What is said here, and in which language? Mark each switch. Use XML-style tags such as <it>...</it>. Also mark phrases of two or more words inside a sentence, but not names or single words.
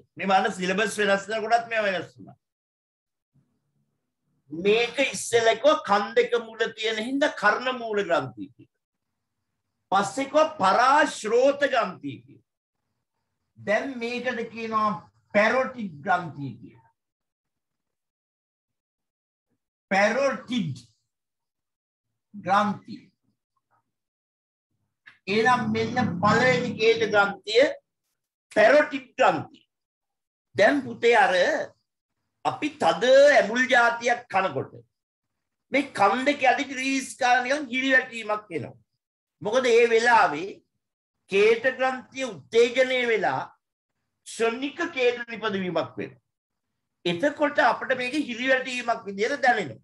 <si>මේ බලන්න සිලබස් වෙනස් කරනකොටත් මේව වෙනස් වුණා. මේක ඉස්සෙල්ලක කන් දෙක මුල තියෙන හින්දා කර්ණ මූල ග්‍රන්ථිය කියලා. පස්සේ කෝ පරාශ්‍රෝත ග්‍රන්ථිය කියලා. දැන් මේකට කියනවා පැරොටිඩ් ග්‍රන්ථිය කියලා. පැරොටිඩ් ග්‍රන්ථි एනම් මෙන්න පළවෙනි කේත ග්‍රන්ථිය පැරොටිඩ් ග්‍රන්ථිය දැන් පුතේ අර අපි තද ඇඹුල් జాතියක් කනකොට මේ කන් දෙක යටි ක්‍රීස් කාලා නිකන් ගිරි වැටීමක් එනවා මොකද ඒ වෙලාවේ කේත ග්‍රන්ථිය උත්තේජනය වෙලා ශනික කේත නිපදවීමක් වෙනවා එතකොට අපිට මේක හිරිවැටීමක් විදියට දැනෙනවා.</si>